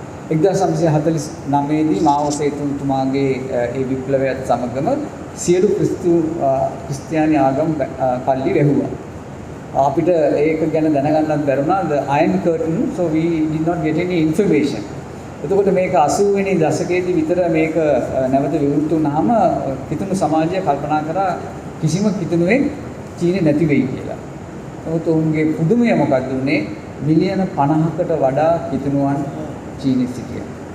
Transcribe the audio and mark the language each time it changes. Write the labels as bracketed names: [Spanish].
[Sinhala] 1949 දී මාओ සේතුන්තුමාගේ ඒ විප්ලවයත් සමගම සියලු ක්‍රිස්තියානි ආගම් පල්ලි වැහුවා. අපිට ඒක ගැන දැනගන්නත් බැරුණා. [English] The Iron Curtain, so we did not get any information. [Sinhala] එතකොට මේක 80 වෙනි දශකයේදී විතර මේක නැවත විවෘත වුණාම කිතුණු සමාජය කල්පනා කරා කිසිම කිතුණුවෙක් චීනේ නැති වෙයි කියලා. නමුත් ඔවුන්ගේ පුදුමය මොකක්ද උනේ? මිලියන 50කට වඩා කිතුණුවන් චීනේ සිටියා.